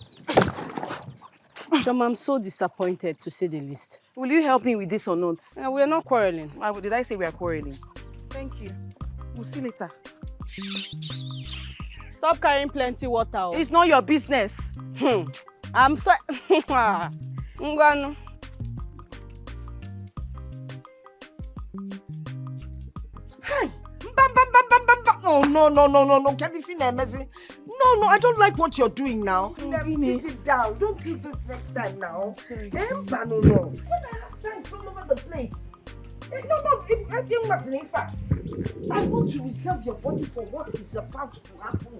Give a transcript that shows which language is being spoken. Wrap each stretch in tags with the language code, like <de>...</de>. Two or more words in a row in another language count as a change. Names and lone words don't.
<en>Choma, I'm so disappointed to say the least. Will you help me with this or not? We're not quarreling. Did I say we are quarreling? Thank you. We'll see later. Stop carrying plenty water. It's not your business. I'm Ngwanu. Hi! Bam, bam, bam, bam, bam, bam. Oh, no. Can you feel messy? No, I don't like what you're doing now. Put it down. Don't do this next time now. Sorry. No. When I have time all over the place. In fact, I want to reserve your body for what is about to happen.</en>